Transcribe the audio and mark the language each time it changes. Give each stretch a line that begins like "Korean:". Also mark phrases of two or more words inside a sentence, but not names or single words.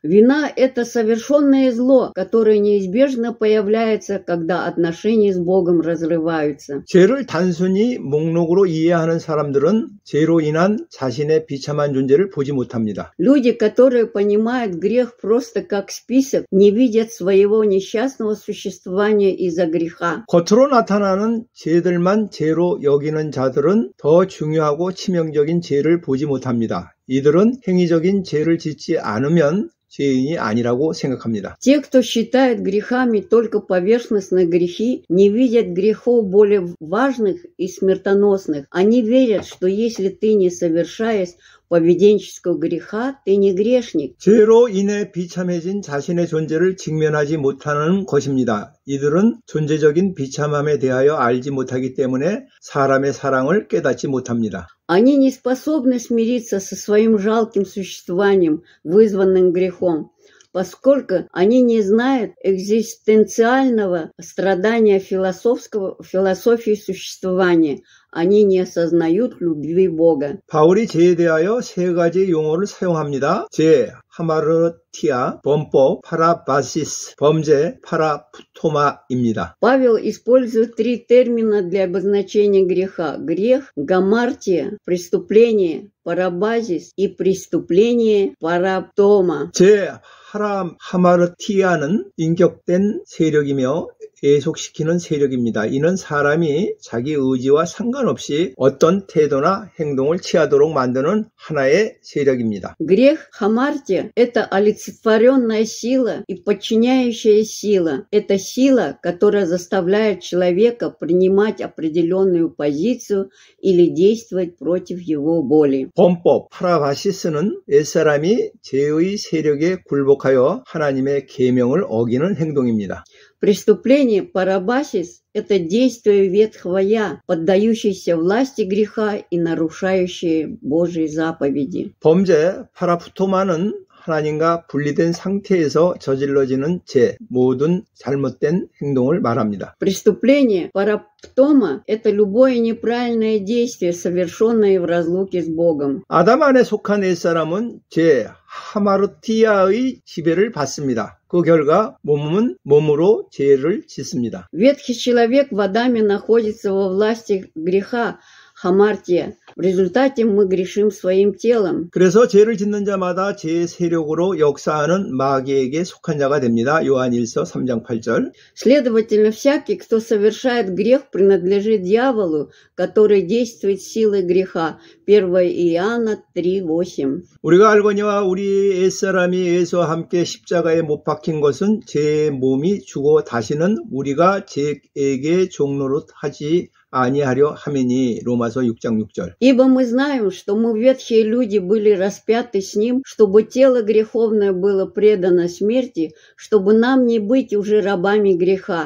Russian: Вина – это совершенное зло, которое неизбежно появляется, когда отношения с Богом разрываются.
Korean: 죄를 단순히 목록으로 이해하는 사람들은 죄로 인한 자신의 비참한 존재를 보지 못합니다.
Russian: Люди, которые понимают грех просто как список, не видят своего несчастного существования из-за греха.
Korean: 겉으로 나타나는 죄들만 죄로 여기는 자들은 더 중요하고 치명적인 죄를 보지 못합니다. 이들은 행위적인 죄를 짓지 않으면 죄인이 아니라고 생각합니다.
Russian: Те, кто считает грехами только поверхностные грехи, не видят грехов более важных и смертоносных. Они верят, что если ты не совершаешь поведенческого греха, ты не грешник.
Korean: 죄로 인해 비참해진 자신의 존재를 직면하지 못하는 것입니다. 이들은 존재적인 비참함에 대하여 알지 못하기 때문에 사람의 사랑을 깨닫지 못합니다.
Russian: Они не способны смириться со своим жалким существованием, вызванным грехом, поскольку они не знают экзистенциального страдания философии существования. Они не осознают любви Бога.
Korean: 바울이 죄에 대하여 세 가지 용어를 사용합니다. 죄, 하마르티아, 범법, 파라바시스, 범죄, 파라푸토마입니다.
Russian: Павел использует три термина для обозначения греха. Грех, гамартия, преступление, парабазис и преступление, параптома.
Korean: 죄, 하마르티아는 인격된 세력이며 애속시키는 세력입니다. 이는 사람이 자기 의지와 상관없이 어떤 태도나 행동을 취하도록 만드는 하나의 세력입니다.
Russian: Грех, хамартия – это олицетворенная сила и подчиняющая сила. Это сила, которая заставляет человека принимать определенную позицию или действовать против его воли.
Korean: 범법, 파라바시스는 옛사람이 죄의 세력에 굴복하여 하나님의 계명을 어기는 행동입니다.
Russian: Преступление парабасис – это действие ветхого «я», поддающееся власти греха и нарушающее Божьи заповеди.
Korean: 범죄, 파라푸토마는 하나님과 분리된 상태에서 저질러지는 죄, 모든 잘못된 행동을 말합니다.
Russian: Преступление параптома – это любое неправильное действие, совершенное в разлуке с Богом.
Korean: 아담 안에 속한 옛사람은 죄, 하마르티아의 지배를 받습니다. 그 결과 몸은 몸으로 죄를 짓습니다.
Russian: Ветхий человек в Адаме находится во власти греха, хамартия. В результате мы грешим своим телом.
Korean: 그래서 죄를 짓는 자마다 죄의 세력으로 역사하는 마귀에게 속한 자가 됩니다. 요한 1서 3장 8절.
Russian: Следовательно, всякий, кто совершает грех, принадлежит дьяволу, который действует силой греха. 1 Иоанна 3:8.
Korean: 우리가 알거니와 우리 옛사람이 예수와 함께 십자가에 못 박힌 것은 죄의 몸이 죽어 다시는 우리가 죄에게 종노릇 하지 아니하려 함이니. 로마서 6장 6절.
Russian: Ибо мы знаем, что мы, ветхие люди, были распяты с Ним, чтобы тело греховное было предано смерти, чтобы нам не быть уже рабами греха.